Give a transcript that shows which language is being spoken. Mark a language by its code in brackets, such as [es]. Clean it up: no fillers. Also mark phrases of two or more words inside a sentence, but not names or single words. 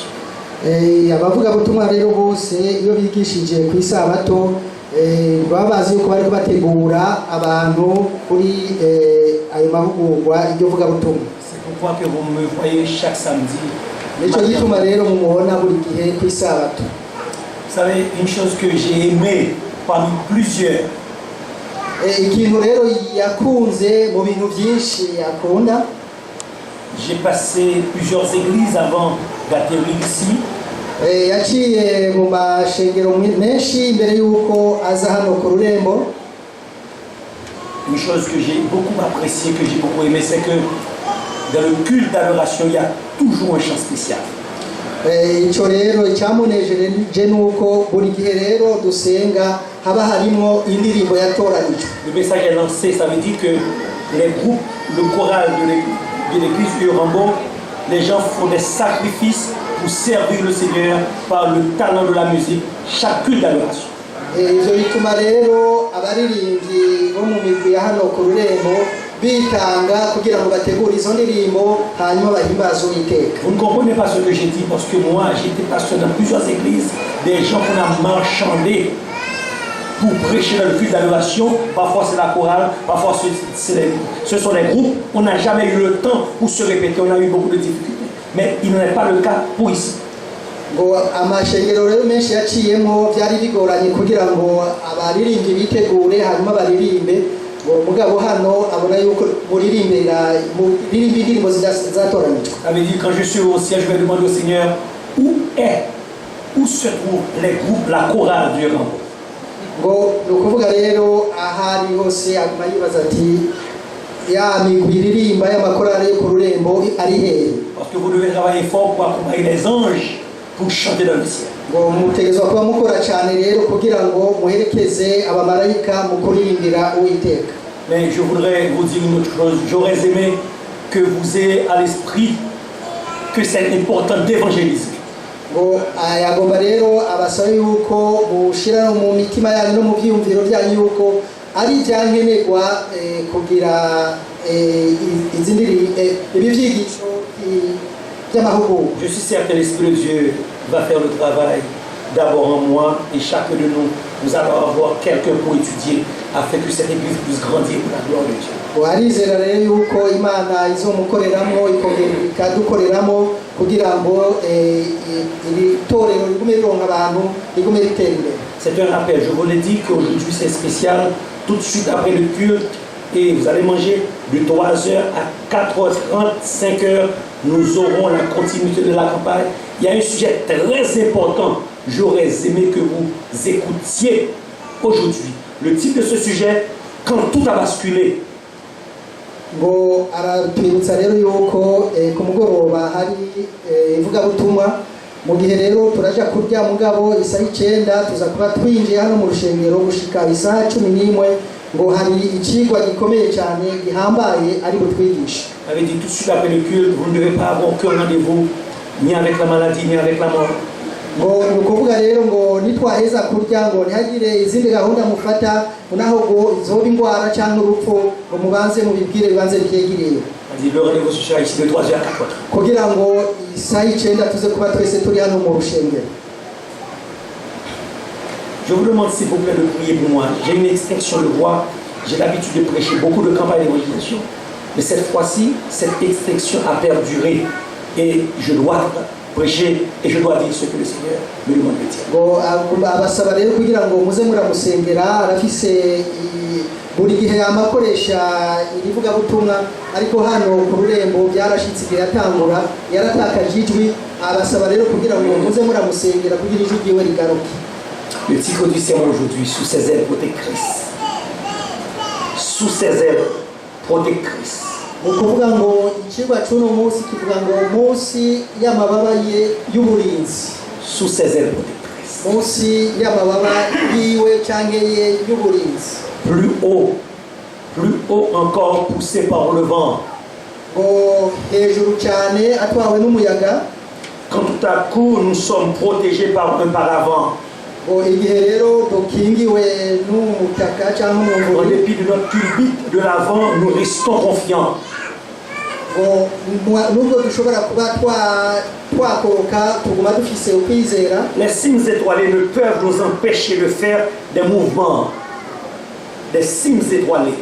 [rn] abavugabutumwa rero bose iyo bigishije ku isabato baba bazi yuko bari kubategura abantu kuri ayo mahugurwa iryo vugabutumwa. [fr] C'est pourquoi que vous me voyez chaque samedi. [rn] Nico gituma rero mumubona buri gihe ku isabato. [fr] Vous savez, une chose que j'ai aimé parmi plusieurs. [rn] Ikintu rero yakunze mu bintu byinshi akunda. [fr] J'ai passé plusieurs églises avant d'atterrir ici. [rn] Yaciye mu mashengero menshi mbere yuko aza hano ku Rurembo. [fr] Une chose que j'ai beaucoup appréciée, que j'ai beaucoup aimé, c'est que dans le culte d'adoration, il y a toujours un chant spécial. [rn] Icyo rero icyamunejeje nuko buri gihe rero dusenga haba harimo indirimbo yatoranijwe. [fr] Le message est lancé, ça veut dire que les groupes, le choral de l'église Urambo, les gens font des sacrifices pour servir le Seigneur par le talent de la musique, chaque culte d'adoration. [rn] Ivyo bituma rero abaririmbyi bo mu migwi ya hano ku Rurembo bitanga kugira ngo bategure izo ndirimbo hanyuma bahimbaze Uwiteka. [fr] Vous ne comprenez pas ce que j'ai dit parce que moi j'étais pasteur dans plusieurs églises, des gens qu'on a marchandé pour prêcher dans le culte d'adoration. Parfois c'est la chorale, parfois ce sont les groupes. On n'a jamais eu le temps pour se répéter, on a eu beaucoup de difficultés. Mais il n'en est pas le cas pour ici. [rn] ngo amashengero rero menshi yaciyemo byari bigoranye kugira ngo abaririmbyi bitegure hanyuma baririmbe ngo mugabo hano abona yuko muririmbira indirimbo zatoranijwe. [fr] Avait dit quand je suis au ciel, je vais demander au Seigneur où se trouvent les groupes, la chorale du Rambo. [rn] ngo ni ukuvuga rero ahari hose aguma yibaza ati ya migwi iririmba y'amakorali yo ku rurembo ari hehe. [fr] Parce que vous devez travailler fort pour accompagner les anges pour chanter dans le ciel. [rn] ngo mutegezwa kuba mukora cyane rero kugira ngo muherekeze abamarayika mu kuririmbira Uwiteka. [fr] Mais je voudrais vous dire une autre chose. J'aurais aimé que vous ayez à l'esprit que c'est important d'évangéliser. [rn] ngo yagomba rero abasaba yuko mushira mu mitima yanyu no mu byiyumviro byanyu yuko ari ibyankenerwa kugira izindi ibivyigisho by'amahugurwa. [fr] Je suis certain que l'Esprit de Dieu va faire le travail d'abord en moi et chacun de nous allons avoir quelqu'un pour étudier afin que cette église puisse grandir pour la gloire de Dieu. [rn] warizera rero yuko Imana izomukoreramo ikadukoreramo kugira ngo iri torero rigume rironka abantu rigume ritera imbere. [fr] C'est un rappel, je vous l'ai dit qu'aujourd'hui c'est spécial, tout de suite après le culte, et vous allez manger de 3h à 4h30, 5h, nous aurons la continuité de la campagne. Il y a un sujet très important, j'aurais aimé que vous écoutiez aujourd'hui. Le titre de ce sujet, quand tout a basculé. [rn] ngo aratwibutsa rero yuko ku mugoroba hari ivugabutumwa mu gihe rero turaja kurya mugabo isaha 9 tuza kuba twinjiye hano mu rushengero gushika isaha 11 ngo hari ikigwa gikomeye cyane gihambaye ari butwigisha. [fr] Avait dit tout de suite après le culte, vous ne devez pas avoir aucun rendez-vous ni avec la maladie ni avec la mort. [rn] ngo ni ukuvuga rero ngo nitwaheza kurya ngo ntihagire izindi gahunda mufata naho ngo izoba indwara cyangwa urupfu ngo mubanze mubibwire bibanze byegereye. [fr] On dit le rendez-vous se sera ici de 3h à 4h. [rn] kugira ngo isaha 9 tuze kuba twese turi hano mu rushengero. [fr] Je vous demande s'il vous plaît de prier pour moi. J'ai une extinction de voix. J'ai l'habitude de prêcher beaucoup de campagnes d'évangélisation. Mais cette fois-ci, cette extinction a perduré. Et je dois prêcher et je dois dire ce que le Seigneur me demande de dire. [rn] ngo abasaba rero kugira ngo muze muramusengera arafise buri gihe amakoresha irivuga butumwa ariko hano ku rurembo byarashitse igihe yatangura yaratakaje ijwi. abasaba rero kugira ngo muze muramusengera kugira ijwi ryiwe rigaruke. [fr] Le titre du sermon aujourd'hui, sous ses ailes protectrices. Sous ses ailes protectrices. [rn] mu kuvuga ngo ikigwa cy'uno munsi kivuga ngo munsi y'amababa ye y'uburinzi. [fr] Sous ses ailes protectrices. [rn] munsi y'amababa yiwe cyangwa ye y'uburinzi. [fr] Plus haut encore, poussé par le vent. [rn] ngo hejuru cyane atwawe n'umuyaga. [fr] Quand tout à coup nous sommes protégés par un paravent. [rn] ngo igihe rero dukingiwe n'umutaka cyangwa [fr] En [rn] n'umuvure. [fr] dépit de notre culbute de l'avant, nous restons confiants. [rn] ngo nubwo dushobora kuba twakoroka tuguma dufise ukwizera. [fr] Les cimes étoilées ne peuvent nous empêcher de faire des mouvements. Des cimes étoilées.